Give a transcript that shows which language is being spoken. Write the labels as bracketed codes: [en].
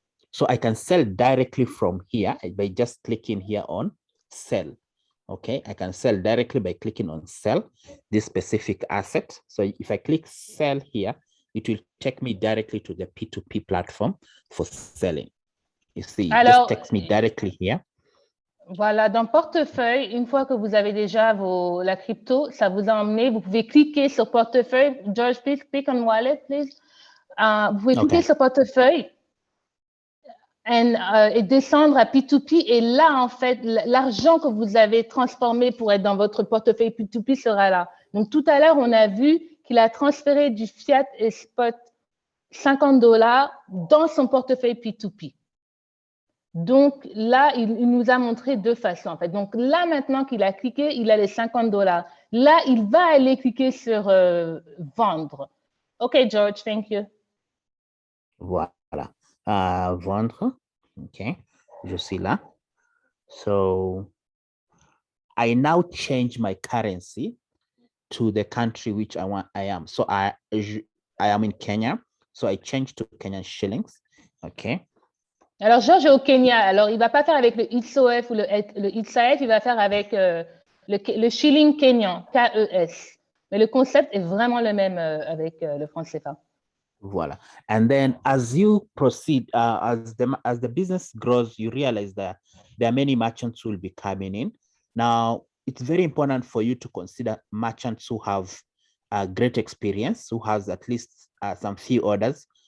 [en] So I can sell directly from here by just clicking here on sell. Okay, I can sell directly by clicking on sell this specific asset. So if I click sell here, it will take me directly to the P2P platform for selling. You see, it just takes me directly here. [fr] Voilà, dans portefeuille, une fois que vous avez déjà la crypto, ça vous a emmené, vous pouvez cliquer sur portefeuille. [en] George, please click on wallet, please. [fr] Vous pouvez cliquer sur portefeuille et descendre à P2P. Et là, en fait, l'argent que vous avez transformé pour être dans votre portefeuille P2P sera là. Donc, tout à l'heure, on a vu qu'il a transféré du fiat et spot $50 dans son portefeuille P2P. Donc, là, il nous a montré deux façons, en fait. Donc, là, maintenant qu'il a cliqué, il a les $50. Là, il va aller cliquer sur vendre. [en] OK, George, thank you. [fr] Voilà. Vendre. OK. Je suis là. [en] So, I now change my currency to the country which I am. So, I am in Kenya. So, I change to Kenyan shillings. Okay. [fr] Alors, Georges est au Kenya. Alors, il ne va pas faire avec le ITSOF ou le ITSAF, il va faire avec le shilling kenyan, KES. Mais le concept est vraiment le même avec le franc CFA. Voila. [en] And then as you proceed, as the business grows, you realize that there are many merchants who will be coming in. Now, it's very important for you to consider merchants who have a great experience, who has at least some few orders.